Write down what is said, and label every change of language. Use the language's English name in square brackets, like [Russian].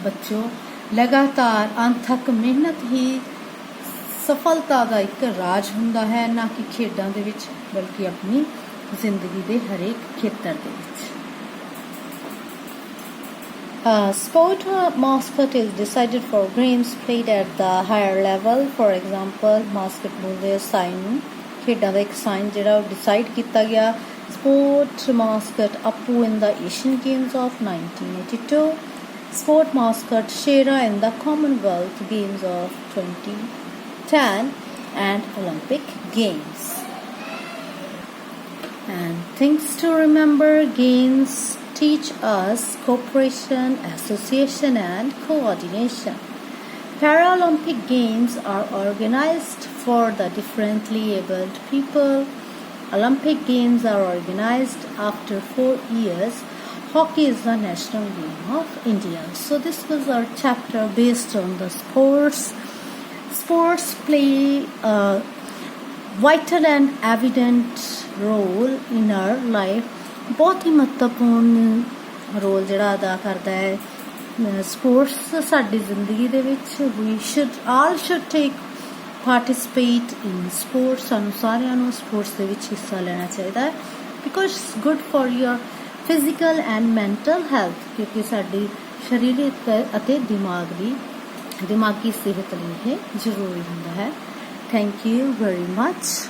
[Punjabi] ਬੱਚੋ, ਲਗਾਤਾਰ ਅਣਥੱਕ ਮਿਹਨਤ ਹੀ ਸਫਲਤਾ ਦਾ ਇੱਕ ਰਾਜ ਹੁੰਦਾ ਹੈ, ਨਾ ਕਿ ਖੇਡਾਂ ਦੇ ਵਿੱਚ ਬਲਕਿ ਆਪਣੀ ਜ਼ਿੰਦਗੀ ਦੇ ਹਰੇਕ ਖੇਤਰ ਦੇ ਵਿੱਚ. [English] Sport mascot is decided for games played at the higher level. For example, [Punjabi] basketball ਦੇ ਸਾਈਨ ਖੇਡਾਂ ਦਾ ਇੱਕ ਸਾਈਨ ਜਿਹੜਾ ਉਹ ਡਿਸਾਈਡ ਕੀਤਾ ਗਿਆ. [English] Sport mascot Appu in the Asian Games of 1982. Sport mascot Shera in the Commonwealth Games of 2010 and Olympic Games. And things to remember: games teach us cooperation, association and coordination. Paralympic Games are organized for the differently abled people. Olympic Games are organized after 4 years. Hockey is the national game of India. So this was our chapter based on the sports. Sports play a vital and evident role in our life. [Hindi] बहुत ही महत्वपूर्ण role [Punjabi] ਜਿਹੜਾ ਅਦਾ ਕਰਦਾ ਹੈ sports ਸਾਡੀ ਜ਼ਿੰਦਗੀ ਦੇ ਵਿੱਚ ਵੀ [English] All should take participate in sports. [Punjabi] ਸਾਨੂੰ ਸਾਰਿਆਂ ਨੂੰ ਸਪੋਰਟਸ ਦੇ ਵਿੱਚ ਹਿੱਸਾ ਲੈਣਾ ਚਾਹੀਦਾ ਹੈ, [English] because good for your physical and mental health, [Punjabi] ਕਿਉਂਕਿ ਸਾਡੀ ਸਰੀਰਕ ਅਤੇ ਦਿਮਾਗੀ ਸਿਹਤ ਲਈ ਇਹ ਜ਼ਰੂਰੀ ਹੁੰਦਾ ਹੈ। [English] Thank you very much.